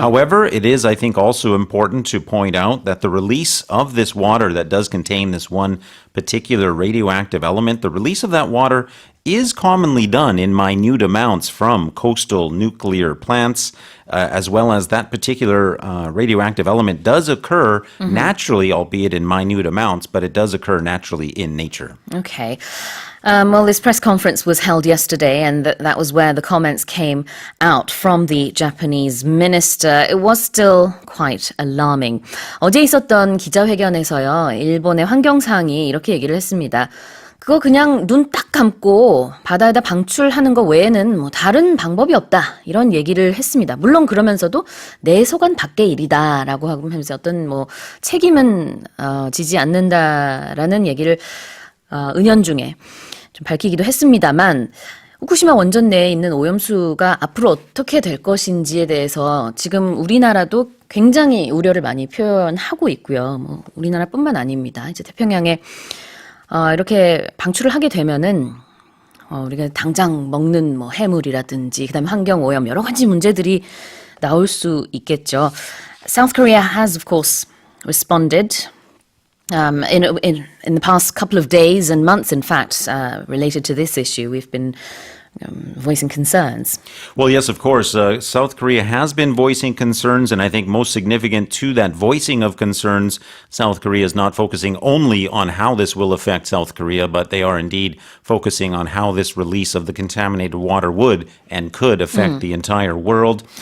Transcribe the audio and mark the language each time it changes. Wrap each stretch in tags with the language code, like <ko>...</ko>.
<en>However, it is, I think, also important to point out that the release of this water that does contain this one particular radioactive element, the release of that water is commonly done in minute amounts from coastal nuclear plants, as well as that particular radioactive element does occur naturally, albeit in minute amounts, but it does occur naturally in nature. Okay. Well, this press conference was held yesterday, and that was where the comments came out from the Japanese minister. It was still quite alarming.</en> <ko>어제 있었던 기자회견에서요, 일본의 환경상이 이렇게 얘기를 했습니다. 그거 그냥 눈 딱 감고 바다에다 방출하는 거 외에는 뭐 다른 방법이 없다, 이런 얘기를 했습니다. 물론 그러면서도 내 소관 밖의 일이다라고 하면서 어떤 뭐 책임은 지지 않는다라는 얘기를 은연중에 좀 밝히기도 했습니다만, 후쿠시마 원전 내에 있는 오염수가 앞으로 어떻게 될 것인지에 대해서 지금 우리나라도 굉장히 우려를 많이 표현하고 있고요. 뭐 우리나라뿐만 아닙니다. 이제 태평양에 이렇게 방출을 하게 되면은 우리가 당장 먹는 뭐 해물이라든지 그다음에 환경 오염 여러 가지 문제들이 나올 수 있겠죠.</ko> <en>South Korea has of course responded in the past couple of days and months, in fact, related to this issue. We've been voicing concerns. Well, yes, of course. South Korea has been voicing concerns, and I think most significant to that voicing of concerns, South Korea is not focusing only on how this will affect South Korea, but they are indeed focusing on how this release of the contaminated water would and could affect the entire world.</en>